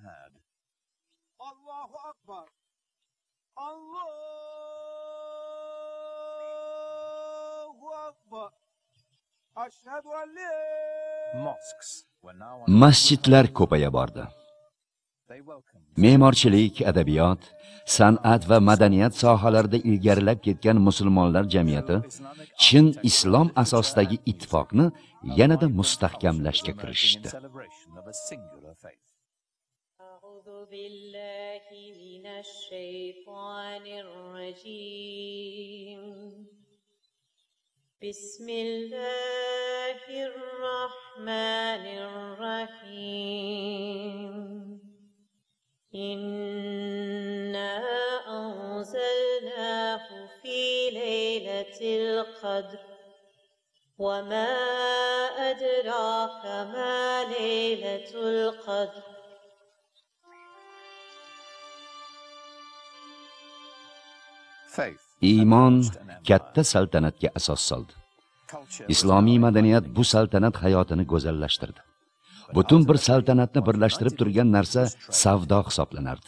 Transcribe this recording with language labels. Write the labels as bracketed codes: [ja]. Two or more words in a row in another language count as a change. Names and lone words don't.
[uz] Masjidlar ko'paya bordi. Me'morchilik, adabiyot, san'at va madaniyat sohalarida ilgarilab ketgan musulmonlar jamiyati chin islom asosidagi ittifoqni yanada mustahkamlashga kirishdi. [ar] بسم الله الرحمن الرحيم إنا أنزلناه في ليلة القدر وما أدراك ما ليلة القدر [uz] Iymon katta saltanatga asos soldi. Islomiy madaniyat bu saltanat hayotini go'zallashtirdi. Butun bir saltanatni birlashtirib turgan narsa savdo hisoblanardi.